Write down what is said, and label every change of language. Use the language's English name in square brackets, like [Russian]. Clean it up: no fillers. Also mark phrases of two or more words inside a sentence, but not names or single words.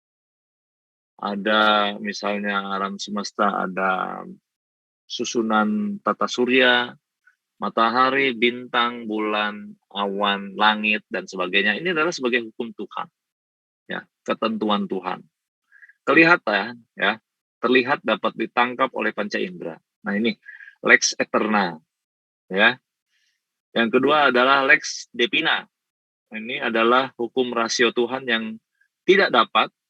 [Indonesian] Ada misalnya alam semesta, ada susunan tata surya, matahari, bintang, bulan, awan, langit, dan sebagainya. Ini adalah sebagai hukum Tuhan, ya, ketentuan Tuhan. Kelihatan, ya, terlihat dapat ditangkap oleh panca indera. Nah ini [Latin] lex eterna, [Indonesian] ya. Yang kedua adalah [Latin] lex divina. [Indonesian] Ini adalah hukum rasio Tuhan yang tidak dapat